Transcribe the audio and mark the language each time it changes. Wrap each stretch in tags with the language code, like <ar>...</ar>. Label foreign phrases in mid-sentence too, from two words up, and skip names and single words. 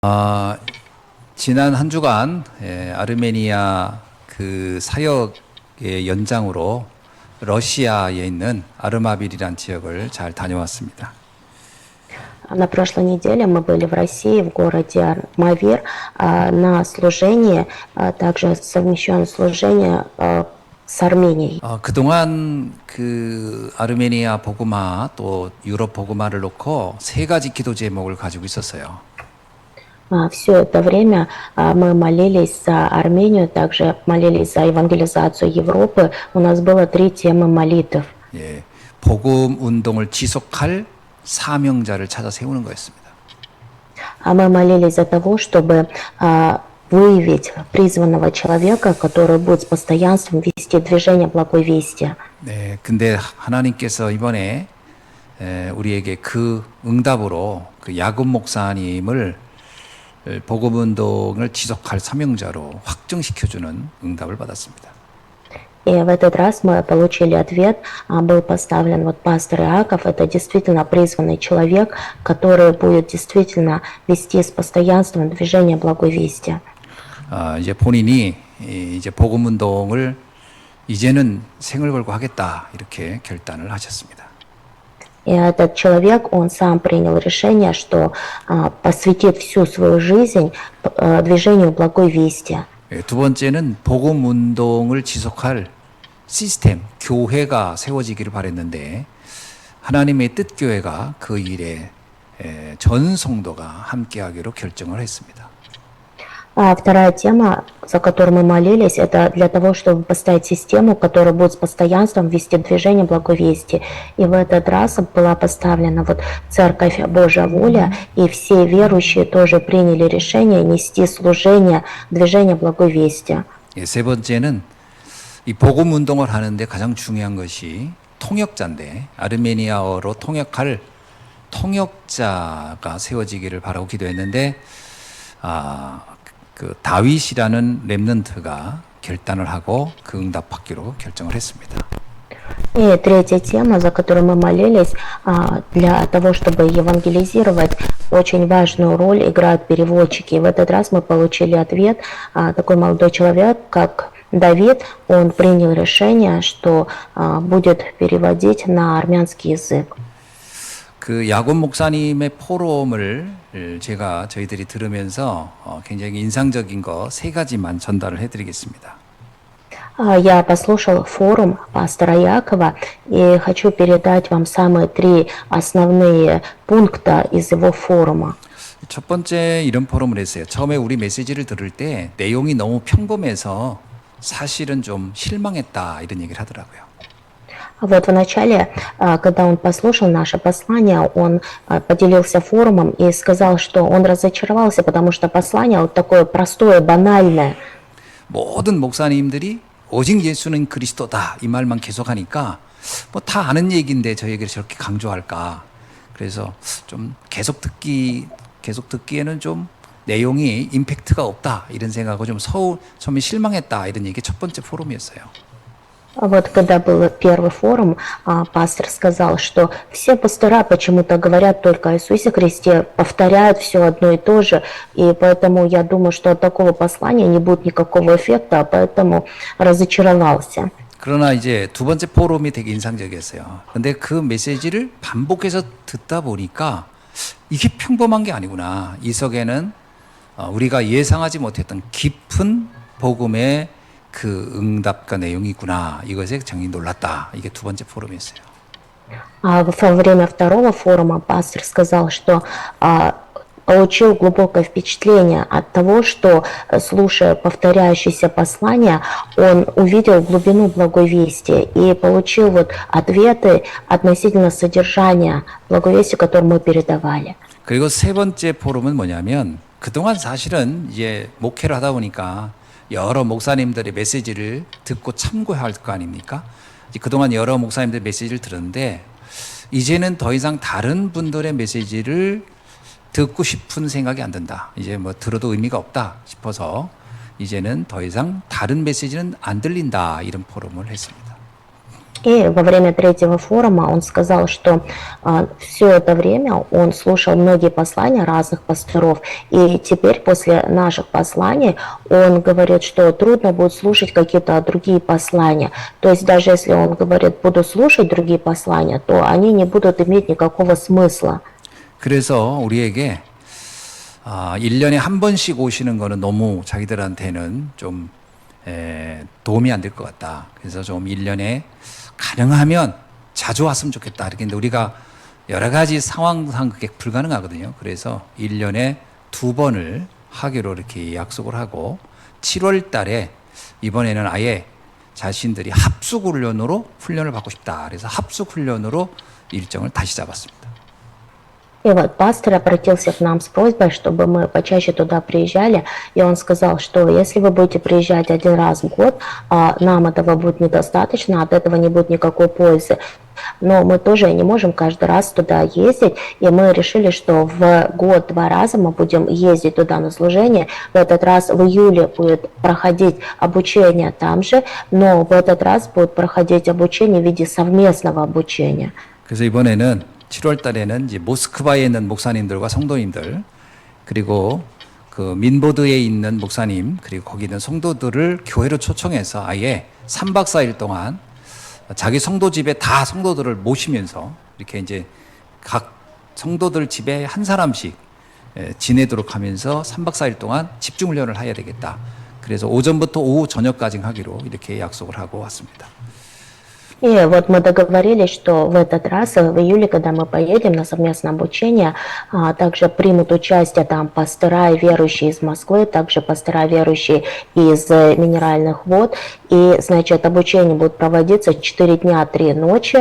<ko>아, 지난 한 주간 아르메니아 그 사역의 연장으로 러시아에 있는 아르마빌이라는 지역을 잘 다녀왔습니다.</ko> <ru>На прошлой неделе мы были в России, в городе Армавир, на служении, также совмещенное служение с Арменией.</ru> <ko>그동안 그 아르메니아 복음화 또 유럽 복음화를 놓고 세 가지 기도 제목을 가지고 있었어요.</ko> <ru>Все это время мы молились за Армению, также молились за евангелизацию Европы. У нас было 3 темы молитв.</ru> <ko>예, 복음 운동을 지속할 사명자를 찾아 세우는 거였습니다.</ko> <ru>Мы молились за того, чтобы выявить призванного человека, который будет с постоянством вести движение благой вести.</ru> <ko>네, 근데 하나님께서 이번에 우리에게 그 응답으로 그 야곱 목사님을 복음 운동을 지속할 사명자로 확정시켜주는 응답을 받았습니다.</ko> <ru>И в этот раз мы получили ответ, был поставлен вот пастор Иаков, это действительно призванный человек, который будет действительно вести с постоянством движение благой вести.</ru> <ko>이제 본인이 이제 복음 운동을 이제는 생을 걸고 하겠다 이렇게 결단을 하셨습니다.</ko> <ru>И этот человек, он сам принял решение, что посвятит всю свою жизнь движению благой вести.</ru> <ko>두 번째는 복음 운동을 지속할 시스템, 교회가 세워지기를 바랬는데 하나님의 뜻 교회가 그 일에 전 성도가 함께하기로 결정을 했습니다.</ko> <ru>Вторая тема, за которую мы молились, это для того, чтобы поставить систему, которая будет с постоянством вести движение благой вести. И в этот раз была поставлена вот Церковь Божья воля, и все верующие тоже приняли решение нести служение движения благой вести.</ru> <ko>세 번째는 이 복음 운동을 하는데 가장 중요한 것이 통역자인데 아르메니아어로 통역할 통역자가 세워지기를 바라고 기도했는데 그 다윗이라는 렘넌트가 결단을 하고 그 응답 받기로 결정을 했습니다.</ko> <ru>И третья тема, за которую мы молились, для того, чтобы евангелизировать, очень важную роль играют переводчики. И в этот раз мы получили ответ, такой молодой человек, как Давид, он принял решение, что будет переводить на армянский язык.</ru> <ko>그 야곱 목사님의 포럼을 저희들이 들으면서 굉장히 인상적인 거 세 가지만 전달을 해드리겠습니다.</ko> <ru>Я послушал форум пастора Якова и хочу передать вам самые 3 основные пункта из его форума.</ru> <ko>첫 번째 이런 포럼을 했어요. 처음에 우리 메시지를 들을 때 내용이 너무 평범해서 사실은 좀 실망했다 이런 얘기를 하더라고요.</ko> <ru>Вот вначале, когда он послушал наше послание, он поделился форумом и сказал, что он разочаровался, потому что послание вот такое простое, банальное.</ru> <ko>모든 목사님들이 오직 예수는 그리스도다 이 말만 계속하니까 뭐 다 아는 얘기인데 저에게 저렇게 강조할까. 그래서 좀 계속 듣기에는 좀 내용이 임팩트가 없다 이런 생각하고 좀 처음에 실망했다 이런 얘기 첫 번째 포럼이었어요.</ko> <ru>Вот когда был первый форум, пастор сказал, что все пастора почему-то говорят только о Иисусе Христе, повторяют все одно и то же, и поэтому я думаю, что от такого послания не будет никакого эффекта, поэтому разочаровался.</ru> <ko>그러나 이제 두 번째 포럼이 되게 인상적이었어요. 근데 그 메시지를 반복해서 듣다 보니까 이게 평범한 게 아니구나. 이 속에는 우리가 예상하지 못했던 깊은 복음의 그 응답과 내용이구나. 이것에 굉장히 놀랐다. 이게 두 번째 포럼이었어요.</ko> <ru>Во время второго форума пастор сказал, что получил глубокое впечатление от того, что, слушая повторяющиеся послания, он увидел глубину благой вести и получил вот ответы относительно содержания благой вести, которую мы передавали.</ru> <ko>그리고 세 번째 포럼은 뭐냐면 그동안 사실은 이제 목회를 하다 보니까 여러 목사님들의 메시지를 듣고 참고할 거 아닙니까? 그동안 여러 목사님들의 메시지를 들었는데 이제는 더 이상 다른 분들의 메시지를 듣고 싶은 생각이 안 든다. 이제 뭐 들어도 의미가 없다 싶어서 이제는 더 이상 다른 메시지는 안 들린다 이런 포럼을 했습니다.</ko> <ru>И во время третьего форума он сказал, что все это время он слушал многие послания разных пасторов, и теперь после наших посланий он говорит, что трудно будет слушать какие-то другие послания. То есть даже если он говорит, буду слушать другие послания, то они не будут иметь никакого смысла.</ru> <ko>그래서 우리에게 1년에 한 번씩 오시는 거는 너무 자기들한테는 좀 도움이 안 될 것 같다. 그래서 좀 1년에 가능하면 자주 왔으면 좋겠다. 이렇게 했는데 우리가 여러 가지 상황상 그게 불가능하거든요. 그래서 1년에 2번을 하기로 이렇게 약속을 하고 7월 달에 이번에는 아예 자신들이 합숙훈련으로 훈련을 받고 싶다. 그래서 합숙훈련으로 일정을 다시 잡았습니다.</ko> <ru>И вот пастор обратился к нам с просьбой, чтобы мы почаще туда приезжали, и он сказал, что если вы будете приезжать один раз в год, нам этого будет недостаточно, от этого не будет никакой пользы. Но мы тоже не можем каждый раз туда ездить, и мы решили, что в год 2 раза мы будем ездить туда на служение. В этот раз в июле будет проходить обучение там же, но в этот раз будет проходить обучение в виде совместного обучения.</ru> <ko>그래서 이번에는 7월 달에는 이제 모스크바에 있는 목사님들과 성도님들 그리고 그 민보드에 있는 목사님 그리고 거기 있는 성도들을 교회로 초청해서 아예 3박 4일 동안 자기 성도 집에 다 성도들을 모시면서 이렇게 이제 각 성도들 집에 한 사람씩 지내도록 하면서 3박 4일 동안 집중 훈련을 해야 되겠다. 그래서 오전부터 오후 저녁까지 하기로 이렇게 약속을 하고 왔습니다.</ko> <ru>И вот мы договорились, что в этот раз, в июле, когда мы поедем на совместное обучение, также примут участие там пастора и верующие из Москвы, также пастора верующие из Минеральных вод. И, значит, обучение будет проводиться 4 дня, 3 ночи.</ru>